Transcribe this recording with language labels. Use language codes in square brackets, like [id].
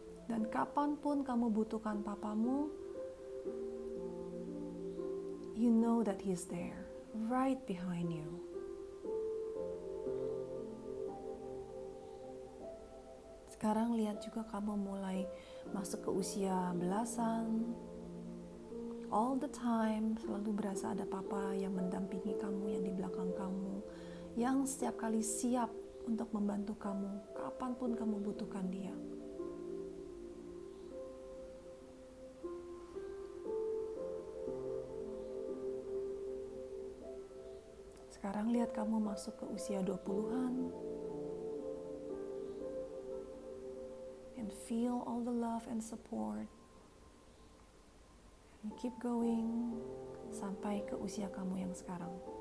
[id] Dan kapanpun kamu butuhkan papamu, [en] you know that he's there, right behind you. [id] Sekarang lihat juga kamu mulai masuk ke usia belasan. [en] All the time [id] selalu berasa ada papa yang mendampingi kamu, yang di belakang kamu, yang setiap kali siap untuk membantu kamu kapanpun kamu butuhkan dia. Sekarang lihat kamu masuk ke usia 20-an. [en] And feel all the love and support. And keep going [id] sampai ke usia kamu yang sekarang.